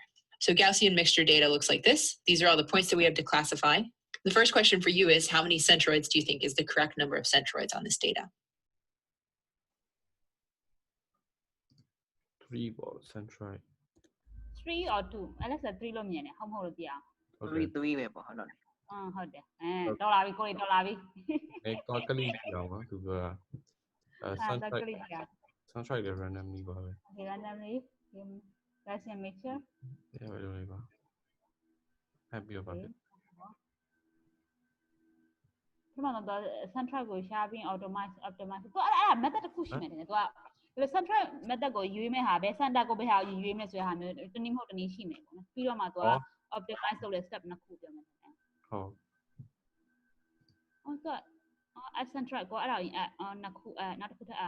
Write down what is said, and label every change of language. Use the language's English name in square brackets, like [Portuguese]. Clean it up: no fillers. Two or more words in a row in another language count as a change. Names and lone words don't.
[English] So Gaussian mixture data looks like this. These are all the points that we have to classify. The first question for you is, how many centroids do you think is the correct number of centroids on this data? 3 centroid [Burmese] 3 or 2 အဲ့ဒါ3လို့မြင်တယ်ဟုတ်မဟုတ်လို့ပြအောင် 3ပဲပေါ့ဟုတ်တော့ ဟုတ်တယ်တော်လာပြီကိုလေးတော်လာပြီ ကောက်ကလေးပြောင်းပါသူကcentroid လည်း randomly ပါပဲ [English] randomly Gaussian mixture [Burmese] ဘယ်လိုလဲပါhappy ပါပဲ ဒီမှာတော့ centroid ကိုရှာပြီး optimize သူအဲ့ဒါ method တစ်ခုရှိနေတယ်သူကဆိုတော့ [English] central method [Burmese] ကိုရွေးမဲ့ဟာပဲ center ကိုပဲဟာရွေးမဲ့ဆိုတဲ့ဟာမျိုးတနည်းမဟုတ်တနည်းရှိမယ်ပေါ့နော်ပြီးတော့မှသူက optimize လုပ်တဲ့ step နှစ်ခုပြောမယ်ဟုတ်ကဲ့ [English] at central [Burmese] ကိုအဲ့ဒါကြီးနှစ်ခုနောက်တစ်ခုထပ်